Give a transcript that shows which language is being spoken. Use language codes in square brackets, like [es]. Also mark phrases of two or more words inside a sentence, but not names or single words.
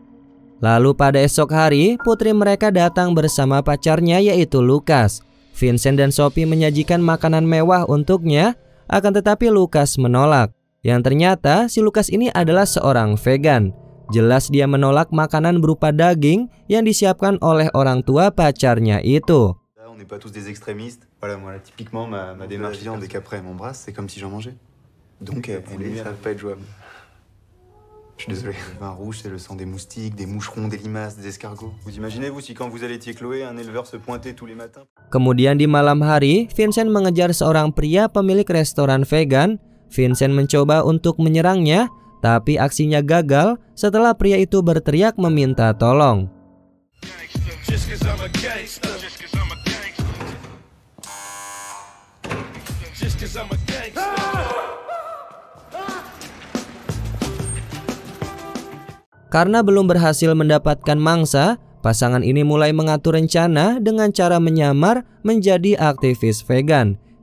[id] Lalu pada esok hari, putri mereka datang bersama pacarnya yaitu Lucas. Vincent dan Sophie menyajikan makanan mewah untuknya, akan tetapi Lucas menolak. Yang ternyata si Lucas ini adalah seorang vegan. Jelas dia menolak makanan berupa daging yang disiapkan oleh orang tua pacarnya itu. [fr] On n'est pas tous des extrémistes. Voilà, moi, typiquement, ma démarche viande et qu'après elle m'embrasse, c'est comme si j'en mangeais. Donc, ça va pas être jouable. Je suis désolé. Le vin rouge, c'est le sang des moustiques, des moucherons, des limaces, des escargots. Vous imaginez, vous, si quand vous allaitiez Chloé, un éleveur se pointait tous les matins? [id] Kemudian di malam hari, Vincent mengejar seorang pria pemilik restoran vegan. Vincent mencoba untuk menyerangnya, tapi aksinya gagal setelah pria itu berteriak meminta tolong. Karena belum berhasil mendapatkan mangsa, pasangan ini mulai mengatur rencana dengan cara menyamar menjadi aktivis vegan.